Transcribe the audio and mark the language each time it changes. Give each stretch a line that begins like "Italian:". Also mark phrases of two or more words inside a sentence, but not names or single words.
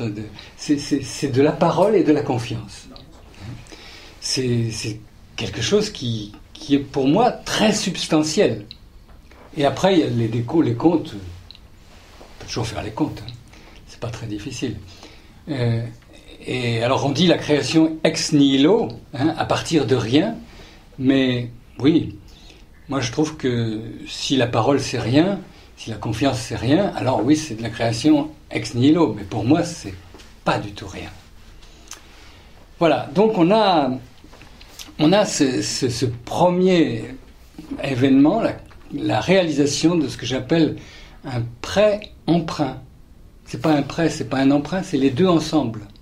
French: C'est de la parole et de la confiance. C'est quelque chose qui est pour moi très substantiel. Et après, il y a les comptes. On peut toujours faire les comptes. C'est pas très difficile. Et alors on dit la création
Latin: ex nihilo,
French: à partir de rien. Mais oui, moi je trouve que si la parole c'est rien, si la confiance c'est rien, alors oui, c'est de la création
Latin: ex nihilo.
French: Mais pour moi, c'est pas du tout rien. Voilà, donc on a ce premier événement, la réalisation de ce que j'appelle un prêt-emprunt. C'est pas un prêt, c'est pas un emprunt, c'est les deux ensemble.